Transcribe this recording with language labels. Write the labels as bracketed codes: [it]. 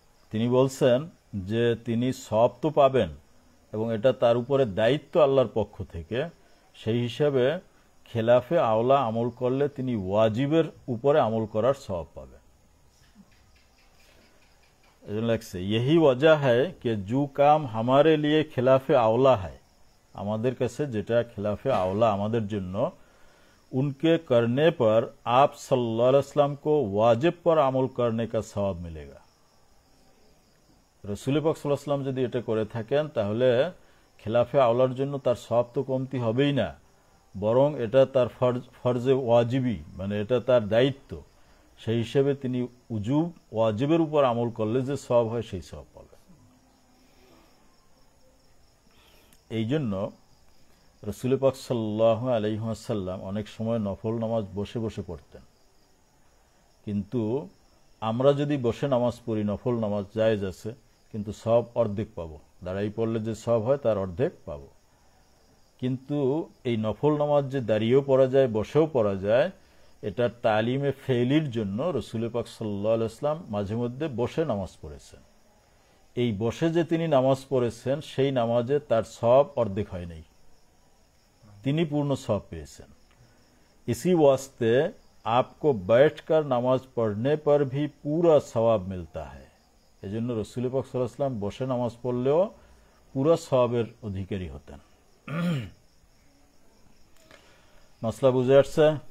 [bn] তিনি বলছেন যে তিনি সওয়াব তো পাবেন এবং এটা তার উপরে দায়িত্ব আল্লাহর পক্ষ থেকে, সেই হিসাবে খেলাফে আওলা আমল করলে তিনি ওয়াজিবের উপরে আমল করার সওয়াব পাবেন। [hi] यही वजह है कि जो काम हमारे लिए खिलाफे आउला है, [bn] আমাদের কাছে যেটা [hi] खिलाफे आउला [bn] আমাদের জন্য, [hi] उनके करने पर आप सल्लल्लाहु अलैहि वसल्लम को वाजिब पर अमल करने का सवाब मिलेगा। [bn] রাসূল পাক সাল্লাল্লাহু আলাইহি ওয়াসাল্লাম যদি এটা করে থাকেন, তাহলে खिलाफे আওলার জন্য তার সওয়াব তো কমতি হবেই না, বরং এটা তার ফরজে ওয়াজিবি, মানে এটা তার দায়িত্ব। সেই হিসেবে তিনি উজুব ওয়াজিবের উপর আমল করলে যে সওয়াব হয়, সেই সওয়াব পাবে। এই জন্য রাসূল পাক সাল্লাল্লাহু আলাইহি ওয়াসাল্লাম অনেক সময় নফল নামাজ বসে বসে পড়তেন। কিন্তু আমরা যদি বসে নামাজ পড়ি, নফল নামাজ জায়েজ আছে, কিন্তু সওয়াব অর্ধেক পাবো। দাঁড়াই পড়লে যে সওয়াব হয় তার অর্ধেক পাবো। কিন্তু এই নফল নামাজ যে দাঁড়িয়েও পড়া যায়, বসেও পড়া যায়, এটা তালিমে ফেলির জন্য রাসূল পাক সাল্লাল্লাহু আলাইহি ওয়াসাল্লাম মাঝে মধ্যে বসে নামাজ পড়েছেন। এই বসে যে তিনি নামাজ পড়েছেন, সেই নামাজে তার সওয়াব অর্ধেক হয় নাই, তিনি পূর্ণ সওয়াব পেয়েছেন। [hi] इसी वास्ते आपको बैठकर नमाज पढ़ने पर भी पूरा सवाब मिलता है। [bn] এজন্য রাসূল পাক সাল্লাল্লাহু আলাইহি ওয়াসাল্লাম বসে নামাজ পড়লেও পুরো সওয়াবের অধিকারী হতেন। মাসলা বুঝে আসছে?